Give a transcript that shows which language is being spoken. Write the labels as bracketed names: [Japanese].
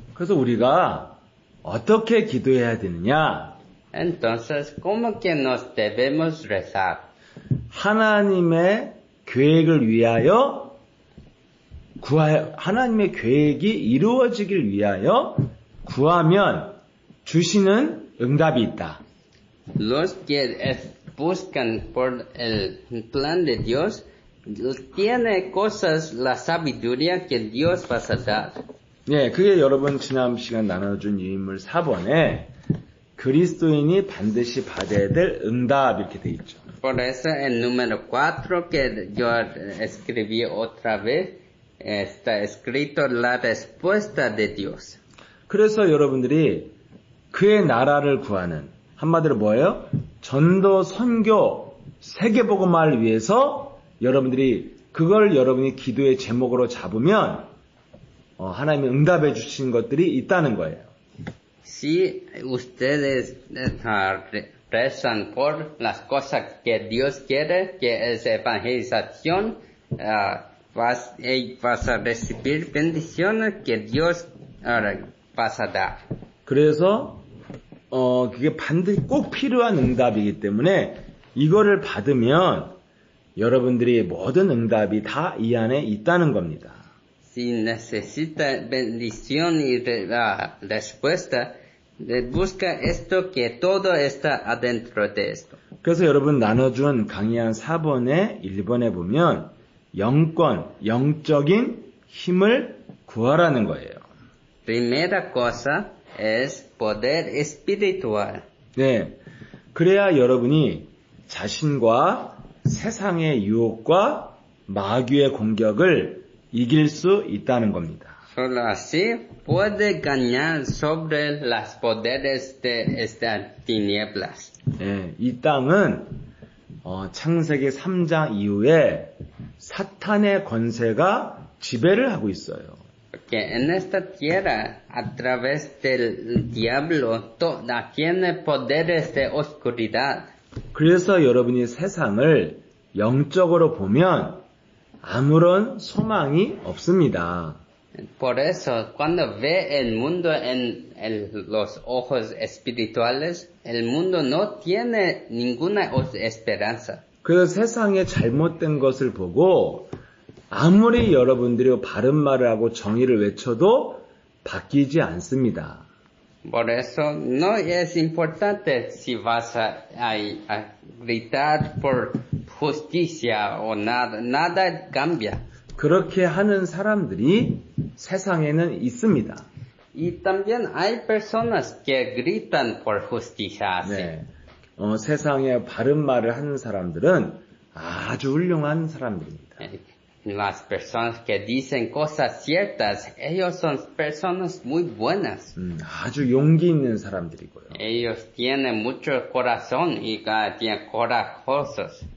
[Korean] 그래서 우리가 어떻게 기도해야 되느냐? [Spanish] Entonces, ¿cómo que nos debemos rezar? [Korean] 하나님의 계획을 위하여 하나님의 계획이 이루어지길 위하여 구하면 주시는 응답이 있다. [Spanish] Los que buscan por el plan de Dios tiene cosas, la sabiduría que Dios va a dar. [Korean] 예, 그게 여러분 지난 시간 나눠준 유인물 4번에 그리스도인이 반드시 받아야 될 응답 이렇게 돼 있죠. [Spanish] Por eso el número 4 que yo escribí otra vez está escrito la respuesta de Dios. [Korean] 그래서 여러분들이 그의 나라를 구하는 한마디로 뭐예요? 전도, 선교, 세계복음화를 위해서 여러분들이 그걸 여러분이 기도의 제목으로 잡으면 하나님이 응답해 주신 것들이 있다는 거예요. [Spanish] Si ustedes rezan por las cosas que Dios quiere, que es evangelización, vas a recibir bendiciones que Dios vas a dar. [Korean] 그래서 그게 반드시 꼭 필요한 응답이기 때문에 이거를 받으면 여러분들이 모든 응답이 다 이 안에 있다는 겁니다. [Spanish] Si necesita bendición y respuesta, busca esto que todo está adentro de esto. [Korean] 그래서 여러분 나눠준 강의한 4번에 1번에 보면 영적인 힘을 구하라는 거예요. [Spanish] Primera cosa es poder espiritual. [Korean] 네, 그래야 여러분이 자신과 세상의 유혹과 마귀의 공격을 이길 수 있다는 겁니다. [Spanish] Solo así puede ganar sobre los poderes de estas tinieblas. [Korean] 네, 이 땅은 창세기 3장 이후에 사탄의 권세가 지배를 하고 있어요. [Spanish] Porque en esta tierra, a través del diablo, tiene poderes de oscuridad. [Korean] 그래서 여러분이 세상을 영적으로 보면 아무런 소망이 없습니다. [Spanish] Por eso, cuando ve el mundo los ojos espirituales, el mundo no tiene ninguna esperanza. [Korean] 그래서 세상의 잘못된 것을 보고 아무리 여러분들이 바른 말을 하고 정의를 외쳐도 바뀌지 않습니다. [Spanish] Por eso no es importante si vas a gritar por justicia o nada cambia. [Korean] 그렇게 하는 사람들이 세상에는 있습니다. [Spanish] Y también hay personas que gritan por justicia. [Korean] 네. 세상에 바른 말을 하는 사람들은 아주 훌륭한 사람들입니다. [Spanish] Las personas que dicen cosas ciertas, ellos son personas muy buenas. [Korean] 아주 용기 있는 사람들이고요. [Spanish] Ellos tienen mucho corazón y tienen corajosos.